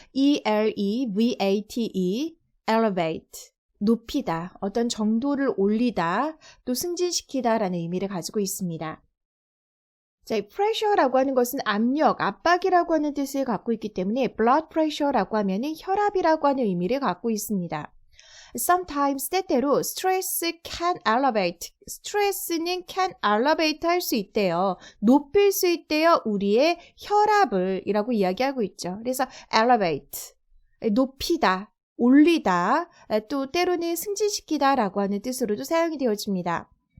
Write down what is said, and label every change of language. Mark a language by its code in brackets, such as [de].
[ko] elevate, elevate, 높이다, 어떤 정도를 올리다, 또 승진시키다 라는 의미를 가지고 있습니다. 자, 이 pressure라고 하는 것은 압력, 압박이라고 하는 뜻을 갖고 있기 때문에 blood pressure라고 하면은 혈압이라고 하는 의미를 갖고 있습니다. [en] Sometimes [ko] 때때로 [en] stress can elevate. [ko] 스트레스는 [en] can elevate [ko] 할 수 있대요. 높일 수 있대요. 우리의 혈압을 이라고 이야기하고 있죠. 그래서 elevate, 높이다, 올리다, 또 때로는 승진시키다 라고 하는 뜻으로도 사용이 되어집니다.